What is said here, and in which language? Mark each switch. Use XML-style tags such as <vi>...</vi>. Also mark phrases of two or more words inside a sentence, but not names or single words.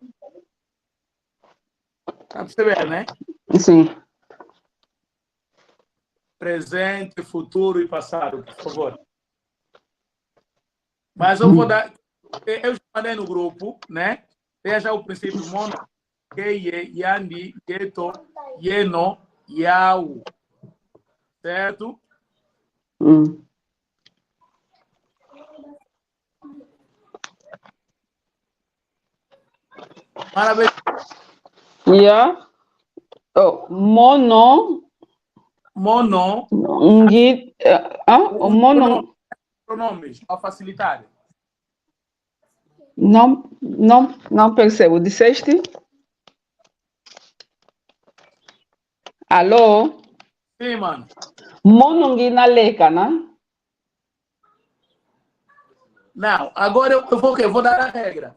<pt>Tá percebendo, né? Sim. Presente, futuro e passado, por favor. Mas eu vou dar. Eu já mandei no grupo, né? Veja o princípio</pt> <kg>mono, ye, yandi, yeto, yeno, yau.</kg> <pt>Certo? Parabéns.</pt> <en>Yeah.</en> <kg>Oh, mono. Mono. Mono.</kg> <pt>Pronomes, para facilitar. Não percebo. Disseste? Alô? Sim, mano.</pt> <kg>Monongina leca, né?</kg> <pt>Não, agora eu vou dar a regra.</pt>